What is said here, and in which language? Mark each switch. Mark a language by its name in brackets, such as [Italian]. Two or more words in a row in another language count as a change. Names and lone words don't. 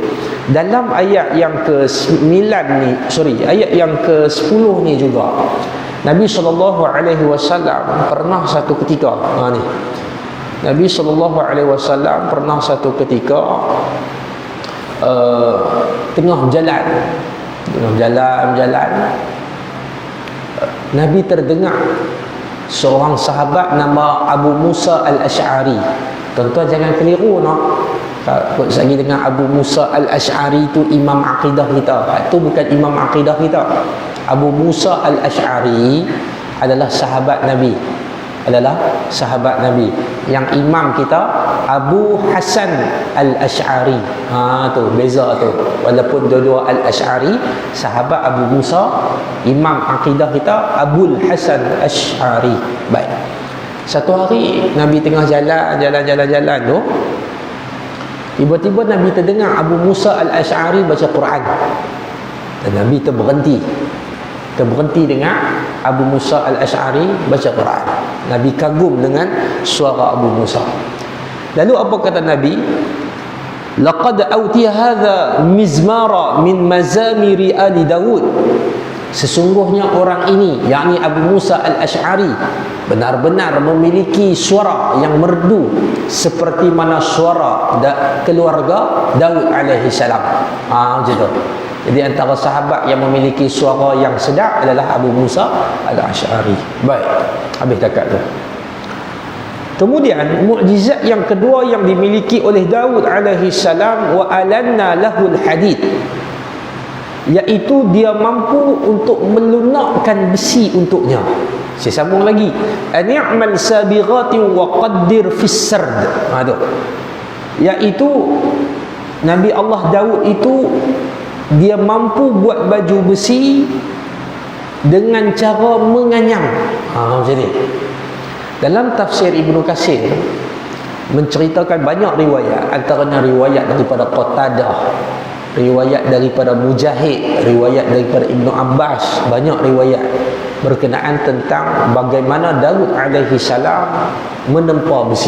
[Malay] Dalam ayat yang ke-9 ni, ayat yang ke-10 ni juga Nabi SAW pernah satu ketika Nabi SAW pernah satu ketika tengah berjalan Nabi terdengar seorang sahabat nama Abu Musa Al-Ash'ari. Tuan-tuan jangan keliru Kalau saya dengar Abu Musa Al-Ash'ari itu imam akidah kita, itu bukan imam akidah kita. Abu Musa Al-Ash'ari adalah sahabat Nabi. Yang imam kita Abu Hasan Al-Ash'ari. Tu beza tu. Walaupun dua-dua Al-Ash'ari, sahabat Abu Musa, imam akidah kita Abul Hasan Al-Ash'ari. Baik. Satu hari Nabi tengah jalan tu, tiba-tiba Nabi terdengar Abu Musa Al-Ash'ari baca Quran. Dan Nabi terberhenti dengar Abu Musa Al-Ash'ari baca Quran. Nabi kagum dengan suara Abu Musa. Lalu apa kata Nabi? [Arabic] لقد أوتي هذا مزمارا من مزامير آل داود. [Malay] Sesungguhnya orang ini, yakni Abu Musa Al-Ash'ari, benar-benar memiliki suara yang merdu seperti mana suara keluarga Daud [Arabic] عليه السلام. [Malay] Macam tu. Jadi antara sahabat yang memiliki suara yang sedap adalah Abu Musa Al-Ash'ari. Baik, habis takat tu. Kemudian mukjizat yang kedua yang dimiliki oleh Daud [Arabic] عليه السلام, وألنا له الحديد, [Malay] iaitu dia mampu untuk melunakkan besi untuknya. Saya sambung lagi. [Arabic] أن اعمل سابغات وقدر في السرد. [Malay] Iaitu Nabi Allah Daud itu dia mampu buat baju besi dengan cara menganyam. Macam ni. Dalam tafsir Ibnu Katsir menceritakan banyak riwayat, antaranya riwayat daripada Qatadah, riwayat daripada Mujahid, riwayat daripada Ibnu Abbas, banyak riwayat berkenaan tentang bagaimana Daud [Arabic] عليه السلام [Malay] menempa besi.